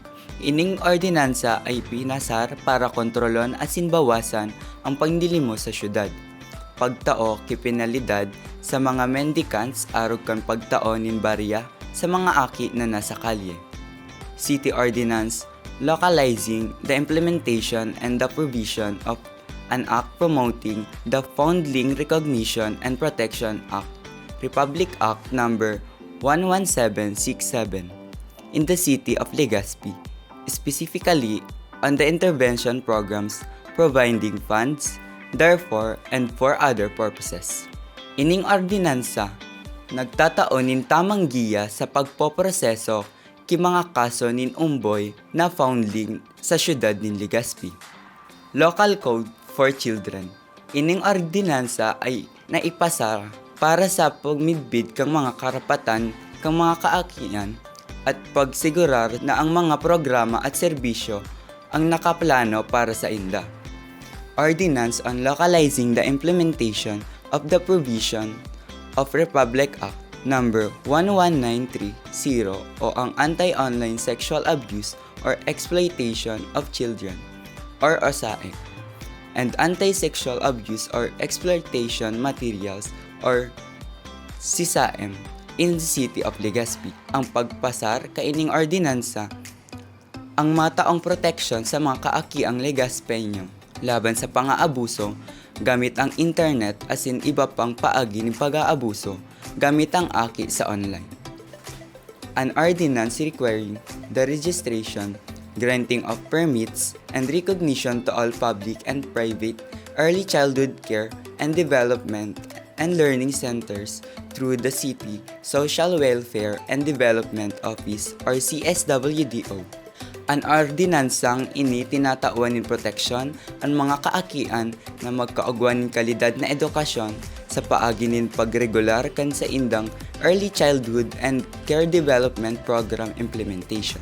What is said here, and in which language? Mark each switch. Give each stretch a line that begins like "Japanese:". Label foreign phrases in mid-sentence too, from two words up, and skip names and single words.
Bikol: Ining ordinansa ay pinasar para kontrolon asin bawasan ang pagdilimo sa syudad. Pagtao kipinalidad sa mga mendicants arog kan pagtao nin barya sa mga aki na nasa kalye.
English: City Ordinance localizing the implementation and the provision of an act promoting the Foundling Recognition and Protection Act, Republic Act Number 11767 in the city of Legazpi, specifically on the intervention programs providing funds, therefore, and for other purposes.
Bikol: Ining ordinansa, nagtataon nin tamang giya sa pagpoproseso ki mga kaso nin umboy na foundling sa syudad nin Legazpi. Local Code for Children. Ining ordinansa ay naipasa para sa pagmidbid kang mga karapatan kang mga kaakian at pagsigurar na ang mga programa at serbisyo ang nakaplano para sa inda.
English: Ordinance on localizing the implementation of the provision of Republic Act Number 11930
Bikol: o ang
English: Anti-Online Sexual Abuse or Exploitation of Children or OSAE and Anti-Sexual Abuse or Exploitation Materials or CSAM in the city of Legazpi.
Bikol: Ang pagpasar kaining ordinansa ang mataong protection sa mga kaakiang Legazpeño laban sa pang-aabuso gamit ang internet asin iba pang paagi ng pag-aabuso gamit ang aki sa online.
English: An ordinance requiring the registration, granting of permits, and recognition to all public and private early childhood care and development and learning centers through the City Social Welfare and Development Office or CSWDO.
Bikol: An ordinansang ini tinatawan ng proteksyon ang mga kaakian na magkaugwan ng kalidad na edukasyon sa paagi nin pagregular kan sa indang Early Childhood and Care Development Program implementation.